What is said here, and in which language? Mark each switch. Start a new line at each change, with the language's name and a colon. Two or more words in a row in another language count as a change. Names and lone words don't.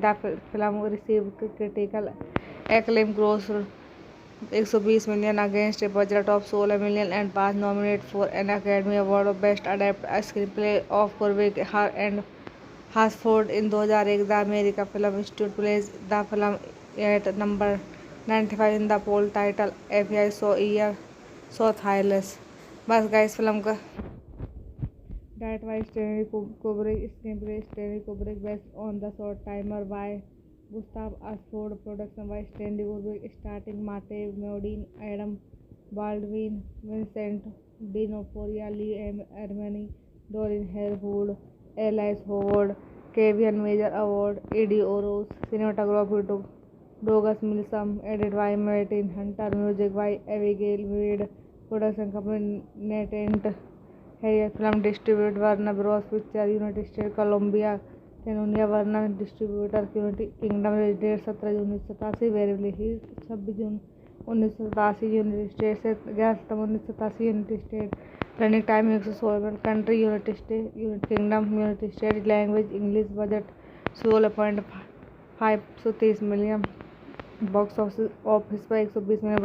English: The film received critical acclaim, grossed 120 million against a budget of 16 million and was nominated for an Academy Award of Best Adapted Screenplay of Kubrick and Hasford in 2001. The American Film Institute placed the film at number 95 in the poll title FBI so Thailand. bas guys film का direct by Stanley Kubrick, screenplay Stanley Kubrick, based on the Short-Timers by Gustav Hasford, production by Stanley Kubrick, starring Martin Modine, Adam Baldwin, Vincent Dinoforio, Lee Ermey, Dorian Harewood, Alice Howard, Kevyn Major Howard, Ed O'Ross, cinematography Douglas Milsome, edit by Martin Hunter, music by Abigail Mead, production company Natant है। film distribute Warner Bros Picture, United States Columbia, Cannon, Warner Distributors United Kingdom, date 17 June 1987, very release 26 June 1987 United States से 11 September 1987 United States, running time 116 minute, country United States, United Kingdom, United States, language English, budget 16.530 million, box office पर 120 million।